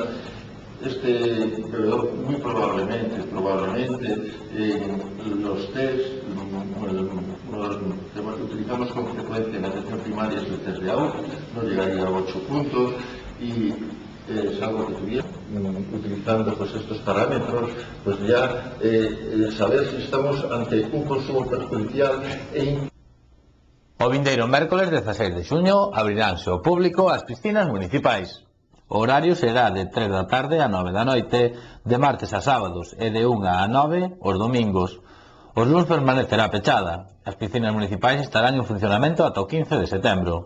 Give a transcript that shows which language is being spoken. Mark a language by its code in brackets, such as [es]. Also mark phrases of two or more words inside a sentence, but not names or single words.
[es] Este bebedor muy probablemente en los test, uno que utilizamos con frecuencia en atención primaria es el test de AUC, no llegaría a 8 puntos, y salvo que tuviera, utilizando pues estos parámetros, pues ya saber si estamos ante un consumo perjudicial [gl] O vindeiro mércoles 16 de xuño abriránse ao público as piscinas municipais. O horario será de 3 da tarde a 9 da noite, de martes a sábados, e de 1 a 9 os domingos. Os luns permanecerá pechada. As piscinas municipais estarán en funcionamento ata o 15 de setembro.